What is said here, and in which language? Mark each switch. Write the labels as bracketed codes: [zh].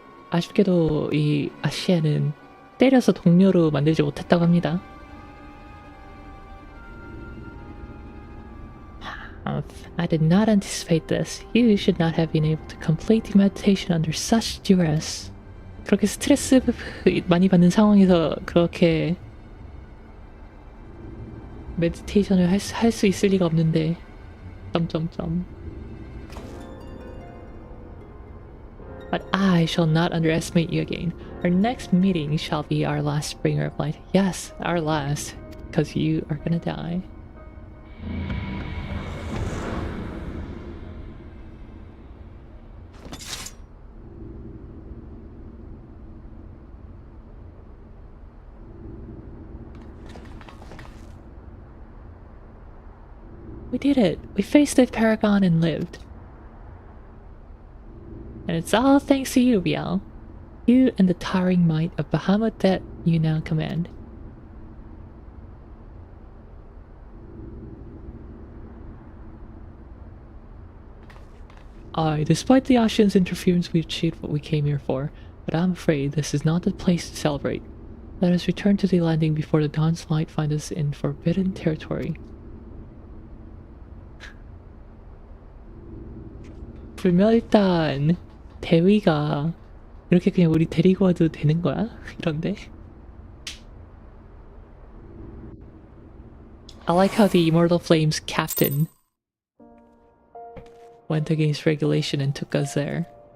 [ko] 아쉽게도 이 아시아는 때려서 동료로 만들지 못했다고 합니다. [en] I did not anticipate this. You should not have been able to complete the meditation under such duress. [ko] 그렇게 스트레스 많이 받는 상황에서 그렇게 메디테이션을 할 수 있을 리가 없는데. 점점점. [en] But I shall not underestimate you again. Our next meeting shall be our last bringer of light. Yes, our last. Because you are gonna die. We did it! We faced the Paragon and lived. And it's all thanks to you, Biel. You and the towering might of Bahamut that you now command. Despite the Ashian's interference, we achieved what we came here for, but I'm afraid this is not the place to celebrate. Let us return to the landing before the dawn's light finds us in forbidden territory. [ko] 불면 일단 대위가 이렇게 그냥 우리 데리고 와도 되는 거야? 이런데? [en] I like how the Immortal Flames captain went against regulation and took us there.